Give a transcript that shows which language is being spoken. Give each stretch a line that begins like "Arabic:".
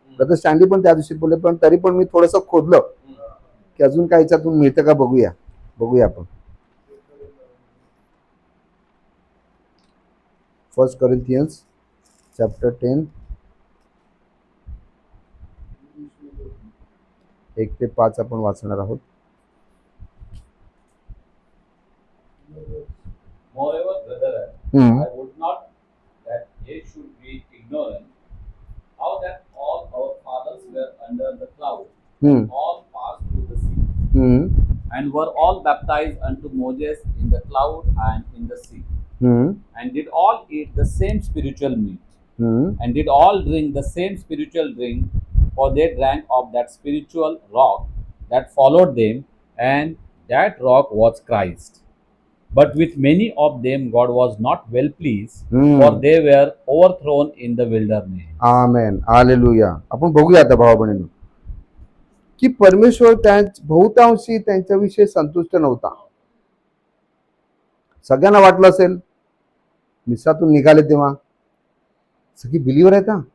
Marathi: Brother standee पण त्या दिवशी बोलले, पण तरी पण मी थोडंसं खोदलं की अजून काय याच्यातून मिळतं का, बघूया आपण. 1 कोरिंथियन्स चॅप्टर 10 1 ते 5 आपण वाचणार आहोत.
English: Moreover, brethren, I would not that ye should be ignorant how that all our fathers were under the cloud, and all passed through the sea, and were all baptized unto Moses in the cloud and in the sea, and did all eat the same spiritual meat, and did all drink the same spiritual drink, for they drank of that spiritual rock that followed them, and that rock was Christ. But with many of them God was not well pleased, for they were overthrown in the wilderness.
Marathi: Amen. Hallelujah. आपण बघूया आता भावा बहिणींनो की परमेश्वर बहुतांशी त्यांच्याविषयी संतुष्ट नव्हता. सगळ्यांना वाटलं असेल, मिस्रातून निघाले तेव्हा सगळी बिलीवर आहेत.